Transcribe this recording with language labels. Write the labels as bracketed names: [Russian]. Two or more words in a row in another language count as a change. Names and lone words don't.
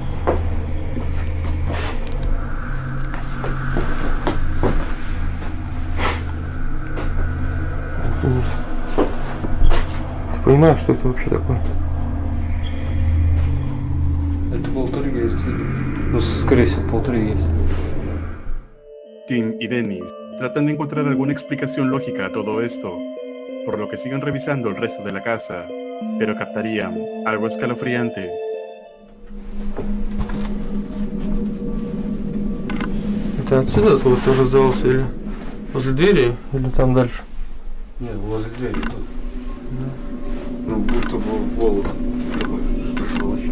[Russian] Оценись. Ты понимаешь, что это вообще такое? Это полтергейст. Ну, скорее всего, полтергейст. [Spanish] Tim y Dennis tratan de encontrar alguna explicación lógica a todo esto, por lo que siguen revisando el resto de la casa, pero captarían algo escalofriante. [Russian] Это отсюда звук тоже раздавался или возле двери, или там дальше? Нет, возле двери тут. Да. Ну, будто бы волок такой, что-то волочит.